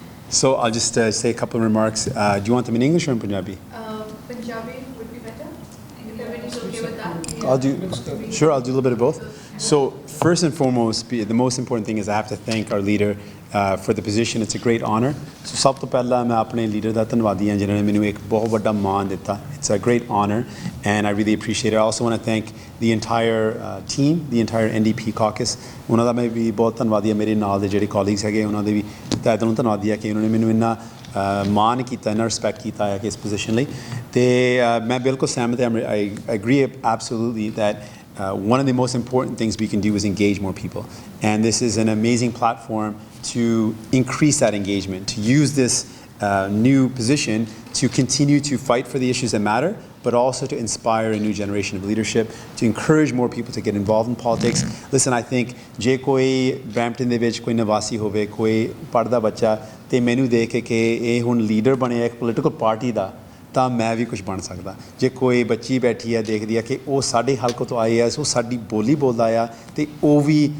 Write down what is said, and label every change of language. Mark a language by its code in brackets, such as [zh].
[en] So I'll just say a couple of remarks. Do you want them in English or in Punjabi? Punjabi would be better. If everybody's okay with that. I'll do a little bit of both. So first and foremost, the most important thing is I have to thank our leader for the position. It's a great honor. [pa] So ਸਭ ਤੋਂ ਪਹਿਲਾਂ ਮੈਂ ਆਪਣੇ leader ਦਾ ਧੰਨਵਾਦੀ ਹਾਂ ਜਿਨ੍ਹਾਂ ਨੇ ਮੈਨੂੰ ਇੱਕ ਬਹੁਤ ਵੱਡਾ ਮਾਣ ਦਿੱਤਾ. [en] It's a great honor and I really appreciate it. I also want to thank the entire team, the entire NDP caucus. [pa] ਉਹਨਾਂ ਦਾ ਮੈਂ ਵੀ ਬਹੁਤ ਧੰਨਵਾਦੀ ਹਾਂ ਮੇਰੇ ਨਾਲ ਦੇ ਜਿਹੜੇ colleagues ਹੈਗੇ ਉਹਨਾਂ ਦੇ ਵੀ ਤਹਿ ਦਿਲੋਂ ਧੰਨਵਾਦੀ ਹਾਂ ਕਿ ਉਹਨਾਂ ਨੇ ਮੈਨੂੰ ਇੰਨਾ ਮਾਣ ਕੀਤਾ ਇੰਨਾ ਰਿਸਪੈਕਟ ਕੀਤਾ ਹੈ ਕਿ ਇਸ ਪੋਜੀਸ਼ਨ ਲਈ ਤੇ ਮੈਂ ਬਿਲਕੁਲ ਸਹਿਮਤ ਹਾਂ [en] I agree absolutely that one of the most important things we can do is engage more people. And this is an amazing platform to increase that engagement, to use this new position to continue to fight for the issues that matter, but also to inspire a new generation of leadership, to encourage more people to get involved in politics. Listen, I think [pa] ਜੇ ਕੋਈ Brampton ਦੇ ਵਿੱਚ ਕੋਈ ਨਿਵਾਸੀ ਹੋਵੇ ਕੋਈ ਪੜ੍ਹਦਾ ਬੱਚਾ ਤੇ ਮੈਨੂੰ ਦੇਖ ਕੇ ਕਿ ਇਹ ਹੁਣ ਲੀਡਰ ਬਣਿਆ ਇੱਕ ਪੋਲੀਟੀਕਲ ਪਾਰਟੀ ਦਾ ਤਾਂ ਮੈਂ ਵੀ ਕੁਝ ਬਣ ਸਕਦਾ ਜੇ ਕੋਈ ਬੱਚੀ ਬੈਠੀ ਹੈ ਦੇਖਦੀ ਆ ਕਿ ਉਹ ਸਾਡੇ ਹਲਕੇ ਤੋਂ ਆਏ ਆ ਸੋ ਸਾਡੀ ਬੋਲੀ ਬੋਲਦਾ ਆ ਤੇ ਉਹ ਵੀ